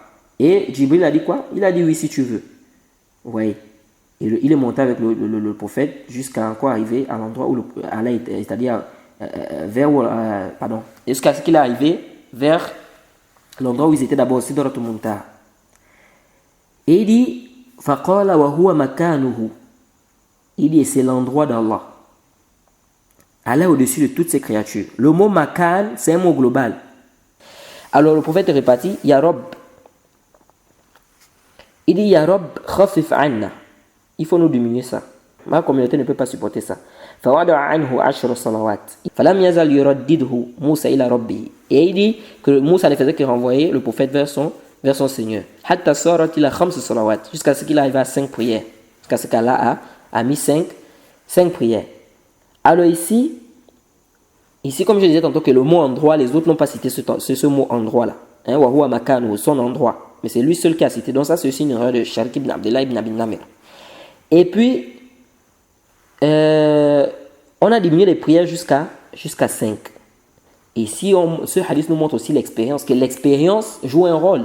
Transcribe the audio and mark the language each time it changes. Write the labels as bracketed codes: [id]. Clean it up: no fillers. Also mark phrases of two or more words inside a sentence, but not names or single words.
[fr] Et Djibril a dit quoi? Il a dit oui si tu veux. Vous voyez? Et il est monté avec le prophète jusqu'à encore arriver à l'endroit où Allah était, c'est-à-dire vers où, pardon, jusqu'à ce qu'il est arrivé vers l'endroit où ils étaient d'abord, Sidratul Muntaha. Et il dit, [ar] فقال وهو مكانه. [fr] Il dit, c'est l'endroit d'Allah. Allah est au-dessus de toutes ces créatures. Le mot makan, c'est un mot global. Alors le prophète est reparti, [ar] يا رب. [fr] Il dit, [ar] يا رب خفف عنا. [fr] Il faut nous diminuer ça. Ma communauté ne peut pas supporter ça. [ar] فوضع عنه 10 صلوات. فلم يزل يردده موسى إلى ربي. [fr] Et il dit que Moussa ne faisait que renvoyer le prophète vers son Seigneur. [ar] حتى صارت إلى 5 صلوات. [fr] Jusqu'à ce qu'il arrive à 5 prières. Jusqu'à ce qu'Allah a mis 5 prières. Alors ici, comme je disais tantôt que le mot endroit, les autres n'ont pas cité ce mot endroit là. [ar] وهو مكان, [fr] son endroit. Mais c'est lui seul qui a cité. Donc ça c'est aussi une erreur de Sharik ibn Abdullah ibn Abi Namir. Et puis, on a diminué les prières jusqu'à 5. Et si ce hadith nous montre aussi l'expérience, que l'expérience joue un rôle.